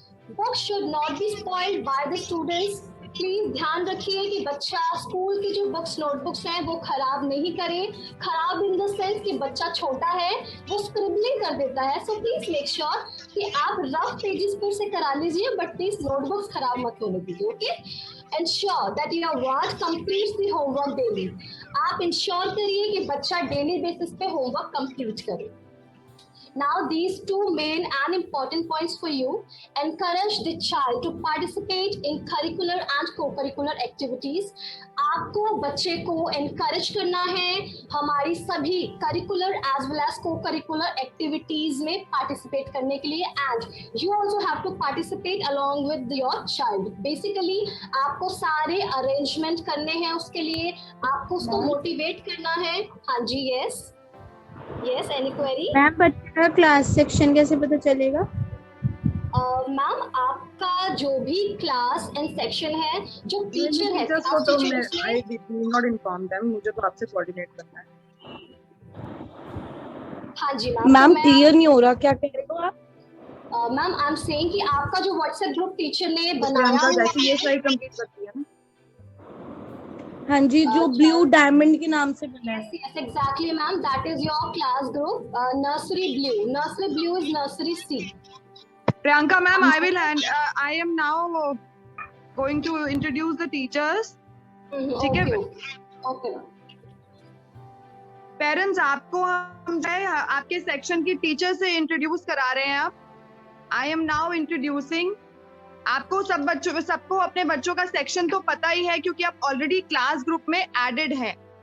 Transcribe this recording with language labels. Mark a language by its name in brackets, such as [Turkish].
[English] Book should not be spoiled by the students. [Hindi] Please ध्यान रखिए कि बच्चा स्कूल की जो बुक्स, नोटबुक्स हैं, वो खराब नहीं करे। खराब [English] in the sense [Hindi] कि बच्चा छोटा है, वो स्क्रिबलिंग कर देता है। [English] so please make sure [Hindi] कि आप रफ पेजेस पर से करा लीजिए, बट प्लीज नोटबुक्स खराब मत होने दीजिए, okay? [English] Ensure that your ward completes the homework daily. [Hindi] आप इंश्योर करिए कि बच्चा डेली बेसिस पे होमवर्क कंप्लीट करे। [English] Now these two main and important points for you. Encourage the child to participate in curricular and co-curricular activities. [Hindi] आपको बच्चे को encourage करना है हमारी सभी curricular as well as co-curricular activities में participate करने के लिए, [English] and you also have to participate along with your child. [Hindi] Basically आपको सारे arrangement करने हैं उसके लिए, आपको उसको motivate करना है। [English] हाँ जी, yes. Yes, any query? [Hindi] Ma'am बच्चे का क्लास सेक्शन कैसे पता चलेगा? मैम आपका जो भी क्लास एंड सेक्शन है, जो टीचर है, [English] I did not inform them, [Hindi] मुझे तो आपसे कोऑर्डिनेट करना है। हाँ जी मैम। मैम क्लियर नहीं हो रहा, क्या कह रहे हो आप? [English] ma'am I am saying [Hindi] कि आपका जो व्हाट्सएप ग्रुप टीचर ने बनाया है, ये स्लाइड कंप्लीट करती है ना? हाँ जी, जो ब्लू डायमंड के नाम से बना है। [English] Yes, exactly ma'am, that is your class group, nursery blue. Nursery blue is nursery C. Priyanka ma'am, I am now going to introduce the teachers. [Hindi] ठीक है? [English] Okay. [Hindi] पेरेंट्स, आपको हम आपके सेक्शन की टीचर से इंट्रोड्यूस करा रहे हैं। आप [English] I am now introducing, [Hindi] आपको सबको अपने बच्चों का सेक्शन तो पता ही है क्योंकि आप ऑलरेडी क्लास ग्रुप में एडेड हैं।